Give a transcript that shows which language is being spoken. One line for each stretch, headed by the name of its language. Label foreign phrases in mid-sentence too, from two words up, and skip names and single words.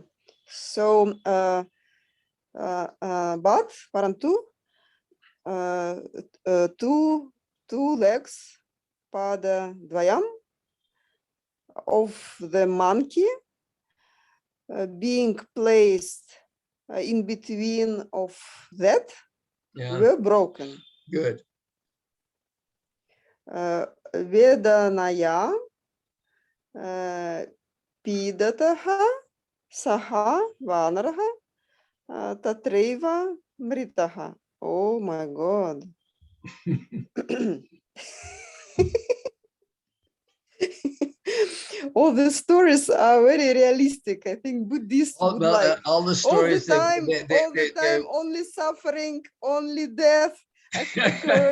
English: So but parantu, two legs
Sanskrit: पाद द्वयम्
English: of the monkey being placed in between of that Yeah, were broken. good.
Sanskrit: वेदनया पीडितः सः वानरः तत्रैव मृतः.
English: Oh my God. All the stories are very realistic. I think Buddhists would like. All the All the stories time, only suffering, only death occurs